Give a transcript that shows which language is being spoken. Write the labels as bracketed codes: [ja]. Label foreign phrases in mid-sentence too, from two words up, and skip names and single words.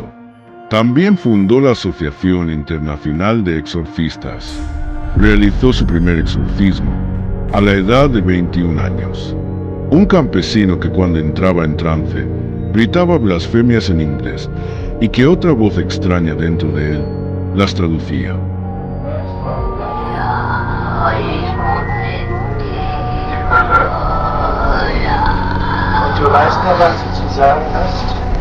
[es] También fundó la Asociación Internacional de Exorcistas. Realizó su primer exorcismo a la edad de 21 años. Un campesino que cuando entraba en trance gritaba blasfemias en inglés y que otra voz extraña dentro de él las traducía. [de] Und du weißt noch, was du zu sagen hast?